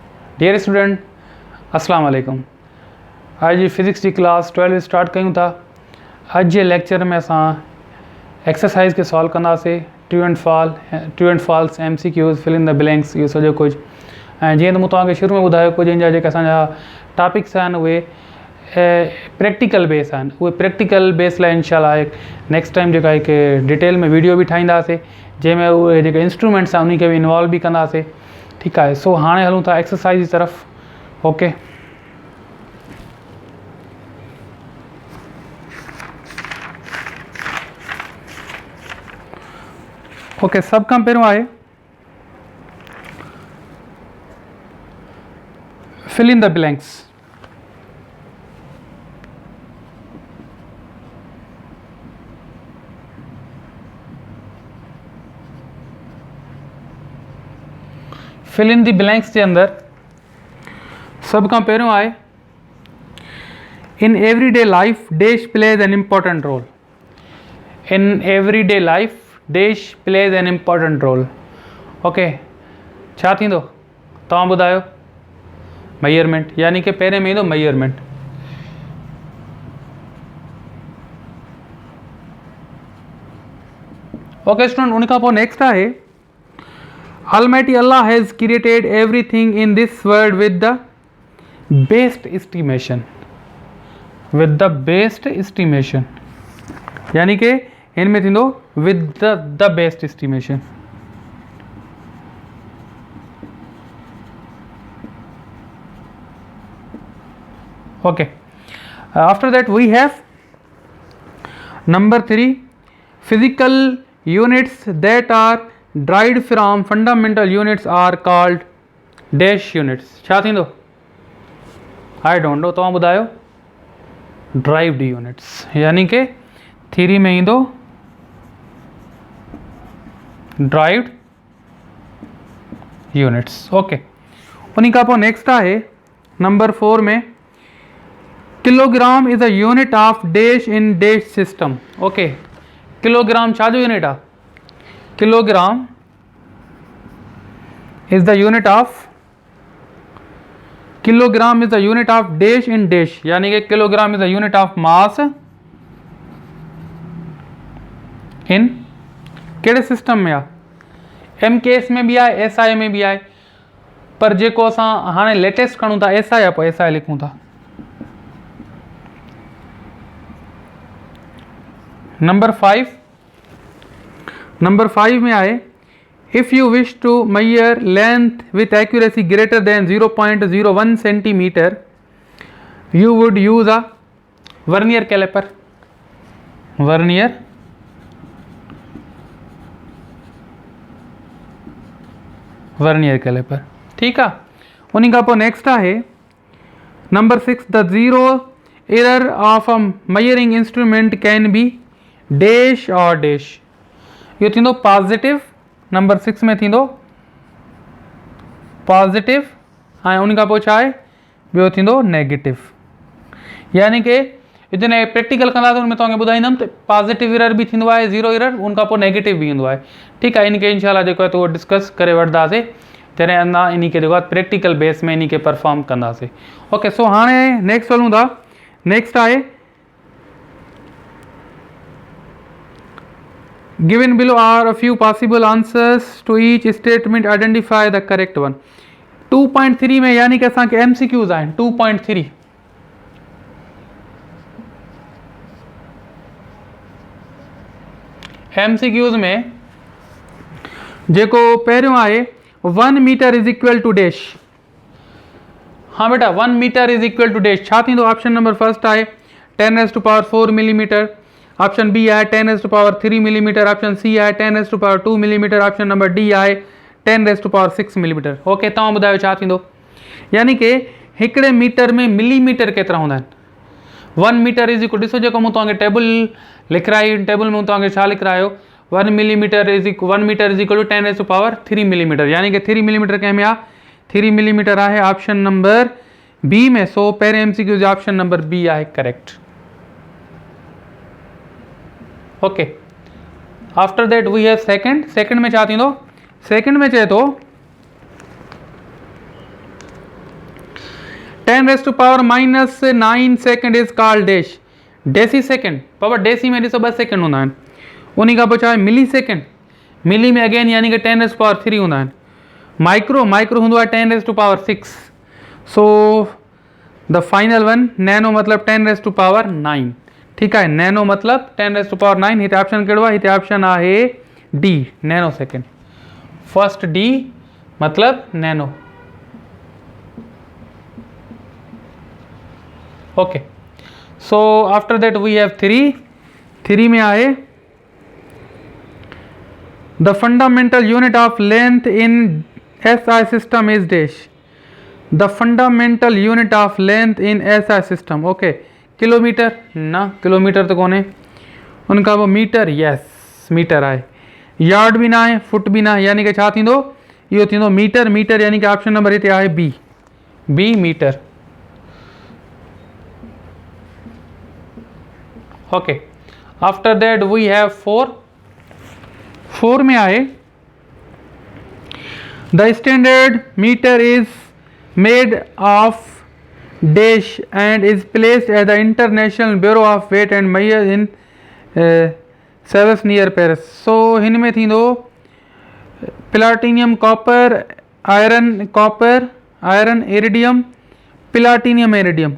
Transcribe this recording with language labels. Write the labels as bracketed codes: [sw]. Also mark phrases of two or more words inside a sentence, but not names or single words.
[en] Dear student, [ar] السلام عليكم. [sd] आज जी फिज़िक्स की क्लास 12 स्टार्ट कयूं था। अॼु जे लेक्चर में असां एक्सरसाइज के सॉल्व कंदासीं। [en] True and false, MCQs, fill in the blanks, [sd] इहो सॼो कुझु। ऐं जीअं त मूं तव्हांखे शुरू में ॿुधायो, कुझु इन जा जेके असांजा टॉपिक्स आहिनि उहे [en] practical base [sd] आहिनि। उहे [en] practical base [sd] लाइ इंशाल्लाह [en] next time [sd] जेका हिकु डिटेल में वीडियो बि ठाहींदासीं, जंहिंमें उहे जेके इंस्ट्रूमेंट्स आहिनि उन खे बि इन्वॉल्व बि कंदासीं। ठीकु आहे। सो हाणे हलूं था एक्सरसाइज जी तरफ़। ओके, सब खां पहिरियों आहे [en] fill in the blanks. fill in the blanks [sd] जे अंदर सब खां पहिरियों आहे [en] in everyday life dash plays an important role. in everyday life dash plays an important role. [sd] ओके, छा थींदो तव्हां ॿुधायो? मेजरमेंट, यानी कि पहिरें में ईंदो मेजरमेंट। [en] Okay student, [sd] उन खां पोइ नेक्स्ट आहे [en] Almighty Allah has created everything in this world with the best estimation. With the best estimation, [sd] यानी कि इनमें थींदो [en] with the best estimation. Okay. After that we have number 3, physical units that are derived from fundamental units are called dash units. [sd] छा थींदो? [en] I don't know, [sd] तव्हां ॿुधायो। [en] derived units, [sd] यानी कि थ्योरी में ईंदो [en] derived units. [sd] ओके, उन खां पोइ नेक्स्ट आहे नंबर 4 में [en] kilogram is a unit of dash in dash system. [sd] ओके, किलोग्राम छा जो यूनिट आहे? [en] किलोग्राम is the unit of dash in dash, [sd] यानी कि किलोग्राम [en] is the unit of mass in [sd] कहिड़े सिस्टम में आहे? MKS में बि आहे, SI में बि आहे, पर जेको असां हाणे लेटेस्ट खणूं था SI आहे, पोइ SI लिखूं था। [en] नंबर 5 में आहे if you wish to measure length with accuracy greater than 0.01 centimeter, you would use a vernier caliper. vernier caliper, [hi] ठीक है। [sd] उन्हीं का पोइ नेक्स्ट आहे नंबर 6, [en] the zero error of a measuring instrument can be dash or dash. [sd] इहो थींदो पॉजिटिव। नंबर 6 में थींदो पॉजिटिव, ऐं उन खां पोइ छा आहे? ॿियो थींदो नेगेटिव। यानी कि जॾहिं प्रैक्टिकल कंदासीं उनमें तव्हांखे ॿुधाईंदुमि त [en] positive error [sd] बि थींदो आहे, [en] zero error, [sd] उन खां पोइ नेगेटिव बि ईंदो आहे। ठीकु आहे, इनखे इंशाल्लाह जेको आहे त उहो डिस्कस करे वठंदासीं जॾहिं अञा इन खे जेको आहे प्रैक्टिकल बेस में इन खे परफॉर्म कंदासीं। [en] Okay, so [sd] हाणे नेक्स्ट हलूं था। [en] नेक्स्ट आहे given below are a few possible answers to each statement, identify the correct one. [sd] 2.3 में यानी कि असांखे MCQs आहिनि 2.3। MCQs में जेको पहिरियों आहे [en] 1 meter is equal to dash. [sd] हाँ बेटा, [en] 1 meter is equal to dash [sd] छा थींदो? [en] option number first [sd] आहे 10⁻⁴ मिलीमीटर, [en] option B [sd] आहे 10⁻³ मिलीमीटर, [en] option C [sd] आहे 10⁻² मिलीमीटर, [en] option number D [sd] आहे 10⁻6 मिलीमीटर। ओके, तव्हां ॿुधायो छा थींदो? यानी कि हिकिड़े मीटर में मिलीमीटर केतिरा हूंदा आहिनि? [en] 1 meter is equal, [sd] ॾिसो जेको मूं तव्हांखे टेबल लिखाई, टेबल में तव्हांखे छा लिखायो? [en] 1 meter is equal to 10⁻³ millimeter, [sd] यानी कि 3 मिलीमीटर कंहिं में आहे? 3 मिलीमीटर आहे [en] option number B [sd] में। सो पहिरें MCQ जो [en] option number B [sd] आहे करेक्ट। ओके, [en] After that we have second [sd] में छा थींदो? [en] second [sd] में चए थो [en] 10 raise to power -9 second is called dash, deci second. [sd] बाबा डेसी में ॾिसो 2 सेकेंड हूंदा आहिनि। उन खां पोइ छा आहे [en] milli second, [sd] मिली में अगेन यानी कि [en] 10 raise to power 3 [sd] हूंदा आहिनि। माइक्रो, माइक्रो हूंदो आहे [en] 10 raise to power 6. So the final one nano मतलब 10 raise to power 9। [sd] ठीकु आहे, नैनो मतलब [en] 10 raise to power 9. [sd] हिते ऑप्शन कहिड़ो आहे? हिते ऑप्शन आहे डी, [en] nano second. first D [sd] मतलब नैनो। [en] Okay, so after that we have 3 [sd] में आए [en] the fundamental unit of length in SI system is dash. The fundamental unit of length in SI system, okay kilometer [sd] ना, किलोमीटर तो कोन्हे। उनखां पोइ मीटर, [en] yes meter [sd] आहे। यार्ड भी ना आहे, फुट भी ना, यानी कि छा थींदो? इहो थींदो मीटर। मीटर यानी कि [en] option number [sd] हिते आहे बी, [en] B meter. [sd] ओके, [en] After that we have 4 [sd] में आए [en] the standard meter is made of dash and is placed at the International Bureau of Weight and Measure in Sèvres near Paris. [sd] सो हिन में थींदो [en] platinum copper iron iridium platinum iridium.